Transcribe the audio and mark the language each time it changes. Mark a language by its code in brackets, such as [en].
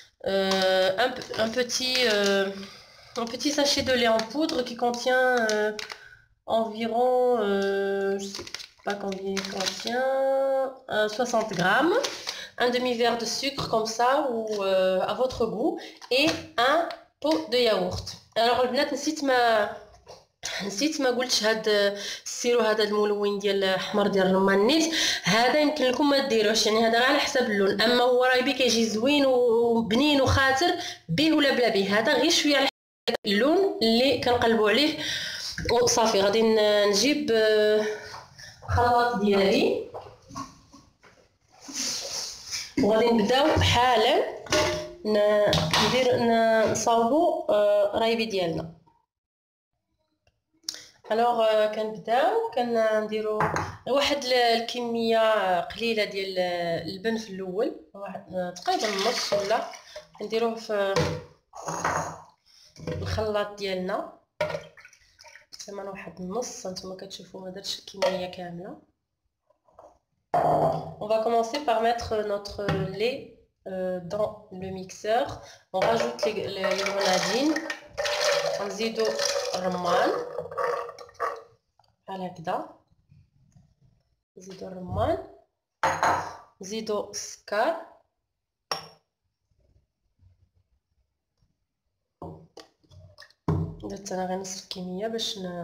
[fr] Un petit sachet de lait en poudre qui contient environ, je sais pas combien il contient, 60 grammes, un demi-verre de sucre comme ça ou à votre goût, et un pot de yaourt. [ar] Alors البنات نسيت ما قلتش هاد سيروا هذا الملون ديال احمر ديال الرمان النيت، هذا يمكن لكم ما ديروش، يعني هذا على حسب اللون. اما هو رايبي كيجي زوين وبنين وخاطر به ولا بلا به، هذا غير شويه على اللون اللي كنقلبوا عليه وصافي. غادي نجيب الخلاط ديالي وغادي نبداو حالا نصاوبوا رايبي ديالنا. الوغ كنديرو واحد الكميه قليله ديال اللبن في الاول، تقريبا نص ولا نديروه في الخلاط ديالنا تقريبا واحد النص. هانتوما كتشوفوا ما درتش الكميه كامله. [fr] On va commencer par mettre notre lait dans le mixeur. On rajoute les grenadines, [ar] نزيدو الرمان بحال هكذا، نزيدو الرمان، نزيدو السكر، درت انا غير نص الكميه باش